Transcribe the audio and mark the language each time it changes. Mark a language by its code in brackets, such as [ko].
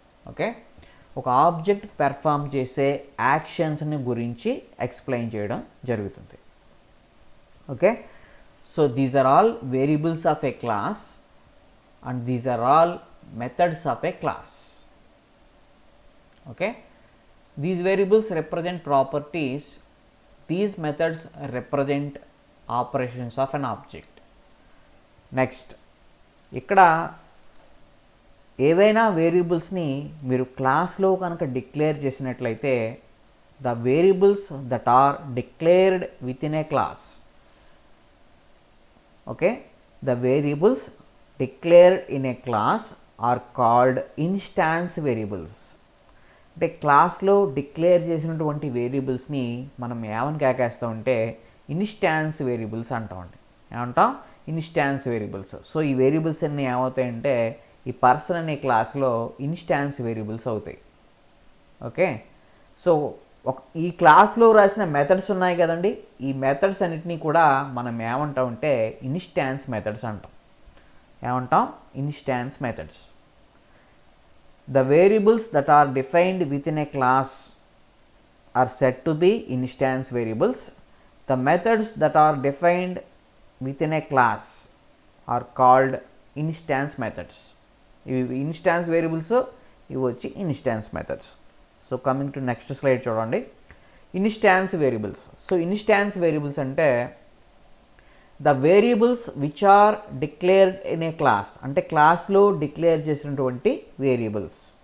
[te] Okay, ఒక object perform చేసే యాక్షన్స్ని గురించి ఎక్స్ప్లెయిన్ చేయడం జరుగుతుంది. [en] Okay, so these are all variables of a class and these are all methods of a class. Okay, these variables represent properties, these methods represent operations of an object. [te] Next, ఇక్కడ ఏవైనా వేరియబుల్స్ని మీరు క్లాస్లో కనుక declare చేసినట్లయితే [en] The variables that are declared with in a class. Okay, the variables declared in a class are called instance variables. [te] అంటే క్లాస్లో declare చేసినటువంటి వేరియబుల్స్ని మనం ఏమని కేకేస్తామంటే ఇన్స్టాన్స్ వేరియబుల్స్ అంటామండి. ఏమంటాం ఇన్స్టాన్స్ వేరియబుల్స్. సో ఈ వేరియబుల్స్ అన్నీ ఏమవుతాయంటే ఈ పర్సన్ అనే క్లాస్లో ఇన్స్టాన్స్ వేరియబుల్స్ అవుతాయి. ఓకే, సో ఈ క్లాస్లో రాసిన మెథడ్స్ ఉన్నాయి కదండి, ఈ మెథడ్స్ అన్నిటినీ కూడా మనం ఏమంటామంటే ఇన్స్టాన్స్ మెథడ్స్ అంటాం. ఏమంటాం instance methods. [en] The variables that are defined within a class are said to be instance variables. The methods that are defined within a class are called instance methods. [te] ఇవి instance variables, ఇవి వచ్చి instance methods. So coming to next slide చూడండి. Instance variables. So instance variables అంటే [en] the variables which are declared in a class, [te] అంటే క్లాస్లో declare చేసినటువంటి variables.